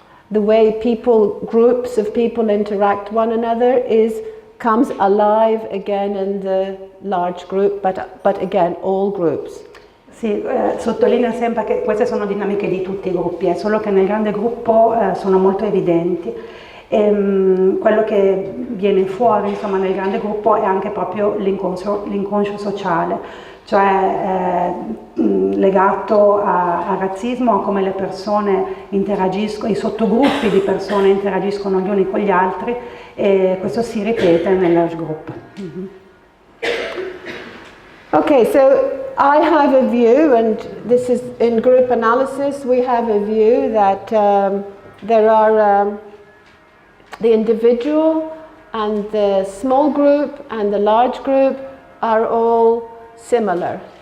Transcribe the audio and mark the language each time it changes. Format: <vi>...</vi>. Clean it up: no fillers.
<en>the way groups of people interact one another comes alive again in the large group, but again all groups.</en> <it>Sì, sottolinea sempre che queste sono dinamiche di tutti i gruppi, è solo che nel grande gruppo sono molto evidenti. Quello che viene fuori, insomma, nel grande gruppo è anche proprio l'inconscio sociale, cioè legato al razzismo, a come le persone interagiscono, i sottogruppi di persone interagiscono gli uni con gli altri, e questo si ripete nel large group.</it> <en>Okay, so I have a view, and this is in group analysis, we have a view that there are the individual and the small group and the large group are all similar.</en>